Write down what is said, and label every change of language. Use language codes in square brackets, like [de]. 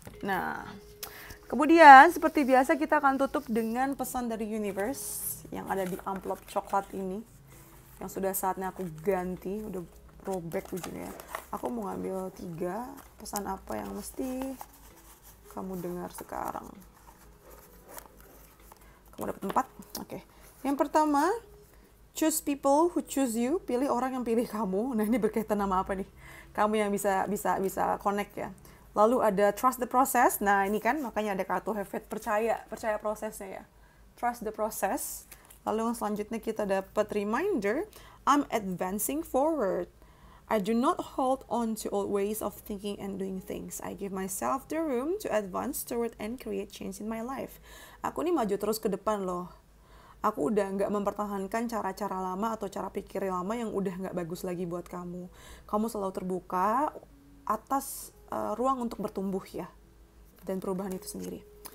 [id] Nah, kemudian seperti biasa kita akan tutup dengan pesan dari universe yang ada di amplop coklat ini. Yang sudah saatnya aku ganti, udah robek ujungnya. Aku mau ngambil 3, pesan apa yang mesti kamu dengar sekarang. Kamu dapat 4, oke. Yang pertama, [en] choose people who choose you. [id] Pilih orang yang pilih kamu. Nah, ini berkaitan sama apa nih? Kamu yang bisa connect ya. Lalu ada [en] trust the process. [id] Nah, ini kan makanya ada kartu Hermit, percaya prosesnya ya. [en] Trust the process. [id] Lalu yang selanjutnya kita dapat [en] reminder, I'm advancing forward. I do not hold on to old ways of thinking and doing things. I give myself the room to advance toward and create change in my life. [id] Aku nih maju terus ke depan loh. Aku udah nggak mempertahankan cara-cara lama atau cara pikir lama yang udah nggak bagus lagi buat kamu. Kamu selalu terbuka atas ruang untuk bertumbuh ya. Dan perubahan itu sendiri.